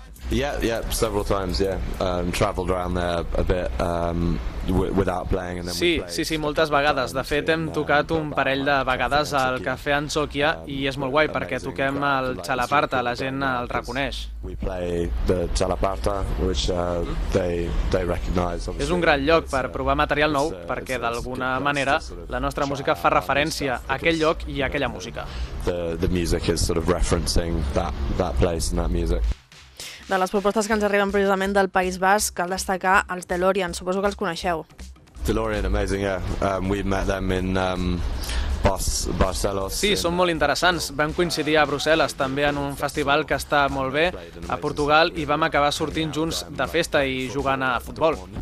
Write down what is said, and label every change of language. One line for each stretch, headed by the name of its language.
English: Yeah, several times, yeah. Traveled around there a bit without playing and then
Catalan: sí, sí, sí, moltes vegades. De fet, hem tocat un parell de vegades al Cafè Antioquia i és molt guai perquè toquem el Chalaparta, la gent el reconeix.
English: We play the Chalaparta, which they recognize.
Catalan: És un gran lloc per provar material nou perquè d'alguna manera la nostra música fa referència a aquell lloc i a aquella música.
English: The music is sort of referencing that place and that music.
Catalan: De les propostes que ens arriben precisament del País Basc, cal destacar els DeLorean, suposo que els coneixeu.
English: DeLorean, amazing, yeah. We met them in Barcelona.
Catalan: Sí, són molt interessants. Vam coincidir a Brussel·les, també en un festival que està molt bé, a Portugal, i vam acabar sortint junts de festa i jugant a futbol.